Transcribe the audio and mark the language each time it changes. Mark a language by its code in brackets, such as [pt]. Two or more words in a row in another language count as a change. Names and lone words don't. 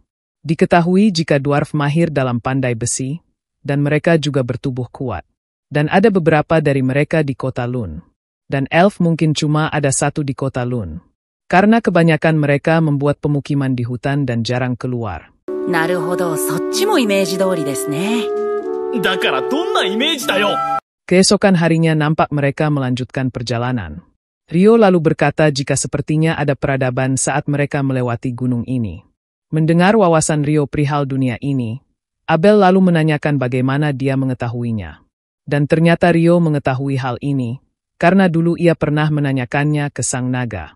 [id] Diketahui jika dwarf mahir dalam pandai besi, dan mereka juga bertubuh kuat. Dan ada beberapa dari mereka di kota Lun. Dan elf mungkin cuma ada satu di kota Lun. Karena kebanyakan mereka membuat pemukiman di hutan dan jarang keluar. [ja] なるほど、そっちもイメージ通りですね。だからどんなイメージだよ。 [id] Keesokan harinya nampak mereka melanjutkan perjalanan. Rio lalu berkata jika sepertinya ada peradaban saat mereka melewati gunung ini. Mendengar wawasan Rio perihal dunia ini, Abel lalu menanyakan bagaimana dia mengetahuinya. Dan ternyata Rio mengetahui hal ini, karena dulu ia pernah menanyakannya ke sang naga.